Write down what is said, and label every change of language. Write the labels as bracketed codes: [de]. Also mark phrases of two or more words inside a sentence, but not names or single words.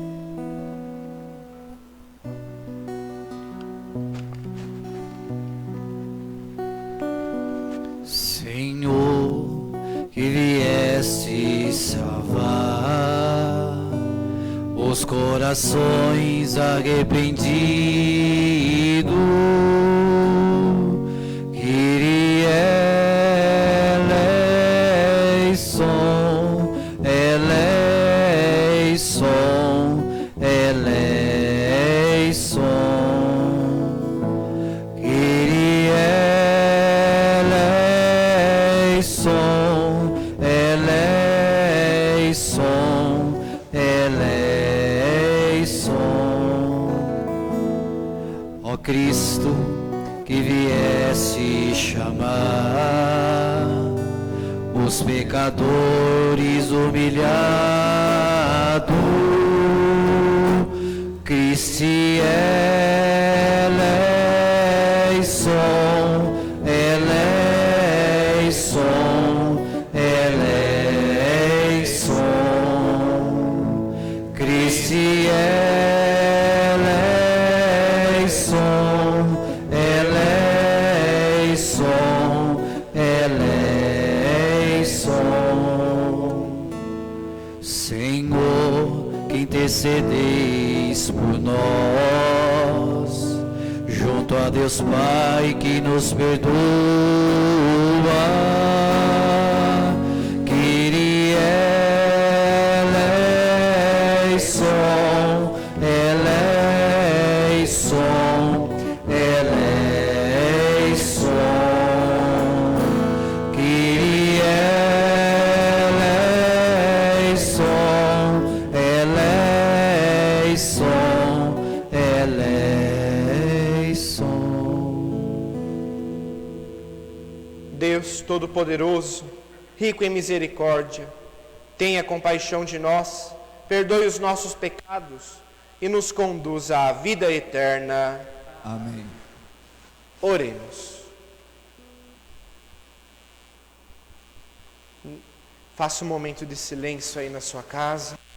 [pt] Senhor, que vieste salvar os corações arrependidos, [el] Κύριε ελέησον, ελέησον, ελέησον, Κύριε ελέησον, ελέησον, ελέησον. [pt] Ó Cristo, que viesse chamar os pecadores humilhados, [el] Χριστέ ελέησον, ελέησον, ελέησον, Χριστέ ελέησον, ελέησον, ελέησον. [pt] Senhor, que intercedeis por nós, junto a Deus Pai que nos perdoa, [el] Κύριε ελέησον, ελέησον, ελέησον, Κύριε ελέησον, ελέησον, ελέησον. [pt] Deus Todo-Poderoso, rico em misericórdia, tenha compaixão de nós, perdoe os nossos pecados e nos conduza à vida eterna. Amém. Oremos. Faça um momento de silêncio aí na sua casa.